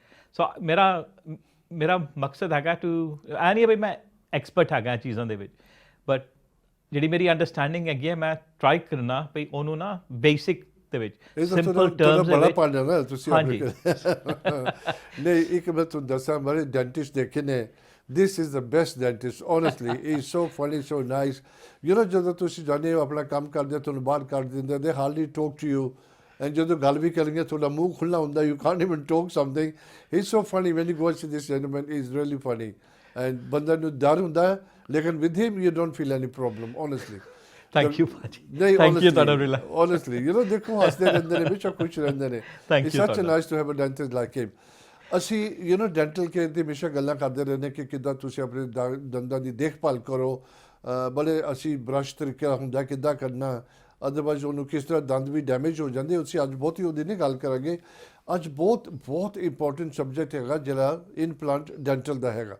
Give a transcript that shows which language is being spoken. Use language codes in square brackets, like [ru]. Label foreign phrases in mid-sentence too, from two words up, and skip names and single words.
[pa] ਸੋ ਮੇਰਾ ਮਕਸਦ ਹੈਗਾ ਟੂ ਐ ਨਹੀਂ ਬਈ ਮੈਂ ਐਕਸਪਰਟ ਹੈਗਾ ਇਹ ਚੀਜ਼ਾਂ ਦੇ ਵਿੱਚ, ਬਟ ਜਿਹੜੀ ਮੇਰੀ ਅੰਡਰਸਟੈਂਡਿੰਗ ਹੈਗੀ ਹੈ ਮੈਂ ਟਰਾਈ ਕਰਨਾ ਬਈ ਉਹਨੂੰ ਨਾ ਬੇਸਿਕ ਦੇ ਵਿੱਚ [en] simple terms [pa] ਬੜਾ ਪੜ੍ਹਨਾ ਨਾ ਤੁਸੀਂ। ਹਾਂਜੀ ਨਹੀਂ, ਇੱਕ ਮੈਂ ਤੁਹਾਨੂੰ ਦੱਸਾਂ, ਮੇਰੇ ਡੈਂਟਿਸਟ ਦੇਖੇ ਨੇ, [en] this is the best dentist, honestly. He's so funny, so nice. You know, [pa] ਜਦੋਂ ਤੁਸੀਂ ਜਾਂਦੇ ਹੋ ਆਪਣਾ ਕੰਮ ਕਰਦੇ ਤੁਹਾਨੂੰ ਬਾਹਰ ਕਰ ਦਿੰਦੇ, [en] they hardly talk to you. [pa] And ਜਦੋਂ ਗੱਲ ਵੀ ਕਰਨਗੇ ਤੁਹਾਡਾ ਮੂੰਹ ਖੁੱਲ੍ਹਾ ਹੁੰਦਾ, [en] you can't even talk something. He's so funny when you go and see this gentleman, he's really funny. And [pa] ਬੰਦਾ ਨੂੰ ਡਰ ਹੁੰਦਾ ਹੈ, ਲੇਕਿਨ [en] with him you don't feel any problem, honestly. thank you ਭਾਜੀ, [pa] ਨਹੀਂ [en] thank you [pa] ਤੁਹਾਡਾ ਰਿਲਾ [en] honestly, you know, [pa] ਦੇਖੋ ਹੱਸਦੇ ਰਹਿੰਦੇ ਨੇ, ਹਮੇਸ਼ਾ ਖੁਸ਼ ਰਹਿੰਦੇ ਨੇ। [en] It's such a nice to have a dentist like him. [pa] ਅਸੀਂ [en] you know dental care [pa] ਦੀ ਹਮੇਸ਼ਾ ਗੱਲਾਂ ਕਰਦੇ ਰਹਿੰਦੇ ਕਿ ਕਿੱਦਾਂ ਤੁਸੀਂ ਆਪਣੇ ਦੰਦਾਂ ਦੀ ਦੇਖਭਾਲ ਕਰੋ। ਬੜੇ ਅਸੀਂ ਬਰਸ਼ ਤਰੀਕਾ ਹੁੰਦਾ ਕਿੱਦਾਂ ਕਰਨਾ, ਅਦਰਵਾਈਜ਼ ਉਹਨੂੰ ਕਿਸ ਤਰ੍ਹਾਂ ਦੰਦ ਵੀ ਡੈਮੇਜ ਹੋ ਜਾਂਦੇ। ਅਸੀਂ ਅੱਜ ਬਹੁਤੀ ਉਹਦੀ ਨਹੀਂ ਗੱਲ ਕਰਾਂਗੇ। ਅੱਜ ਬਹੁਤ [en] important subject [pa] ਹੈਗਾ ਜਿਹੜਾ [en] implant dental [pa] ਦਾ ਹੈਗਾ।